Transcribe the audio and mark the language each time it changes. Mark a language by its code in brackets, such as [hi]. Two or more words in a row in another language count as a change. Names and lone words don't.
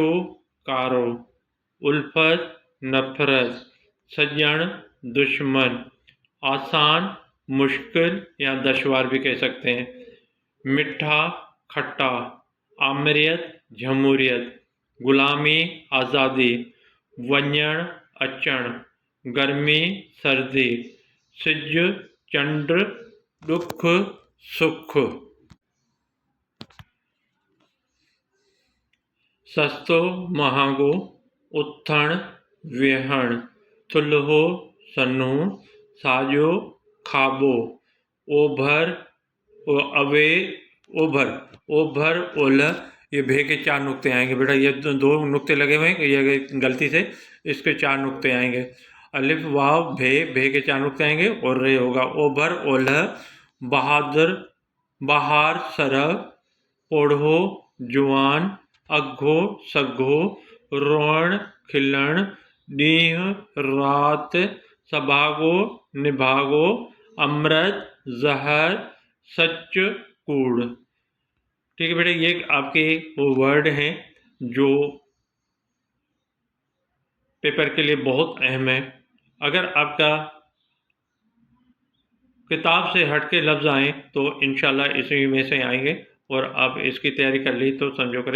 [ur] کارو، الفت نفرت، سجن دشمن، آسان مشکل یا دشوار بھی کہہ سکتے ہیں، [sd] مٹھا کھٹا، [ur] آمریت جمہوریت، غلامی آزادی، [sd] ونجن اچن، گرمی سردی، سج چنڈ، دکھ سکھ، سستو مہانگو، اتھن وہن، تھلہو سنو، ساجو کھابو، اوبھر اوے اوبھر، اوبھر اولہ۔ [ur] یہ بھے کے 4 نقطے آئیں گے بیٹا، یہ 2 نقطے لگے ہوئے ہیں، یہ غلطی سے اس کے 4 نقطے آئیں گے۔ الف واو بھے، بھے کے 4 نقطے آئیں گے اور رے ہوگا۔ [sd] اوبھر اولہ، بہادر بہار سرہ، اوڑھو جوان، اگھو سگھو، روئن کھلن، ڈینہں رات، سبھاگو نبھاگو، امرت زہر، سچ کوڑ۔ [ur] ٹھیک ہے بیٹا، یہ آپ کے وہ ورڈ ہیں جو پیپر کے لیے بہت اہم ہے۔ اگر آپ کا کتاب سے ہٹ کے لفظ آئیں تو انشاءاللہ اسی میں سے آئیں گے، اور آپ اس کی تیاری کر لی تو سمجھو کریں۔